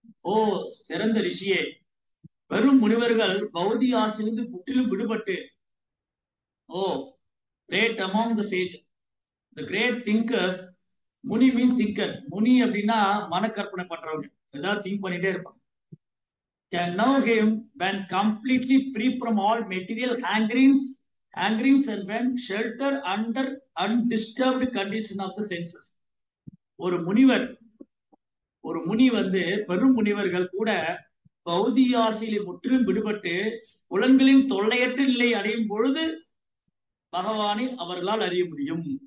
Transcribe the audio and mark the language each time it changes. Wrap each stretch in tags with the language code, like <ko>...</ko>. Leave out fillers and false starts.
<ta>ஓ சிறந்த ரிஷியே. வெறும் முனிவர்கள் பௌதிக ஆசையிலிருந்து முற்றிலும் விடுபட்டு,</ta> <en>O great among the sages, the great thinkers. Muni mean thinker.</en> <ta>முனி அப்படின்னா மனக்கற்பனை பண்றவங்க, ஏதாவது திங்க் பண்ணிட்டே இருப்பாங்க.</ta> <en>Can know him when completely free from all material hangerings and when shelter under undisturbed condition of the senses.</en> <ta>ஒரு முனி வந்து பெரும் முனிவர்கள் கூட பௌதிக ஆசையில் முற்றிலும் விடுபட்டு புலன்களின் தொல்லையற்ற நிலை அடையும் பொழுது பகவானை அவர்களால் அறிய முடியும்.</ta>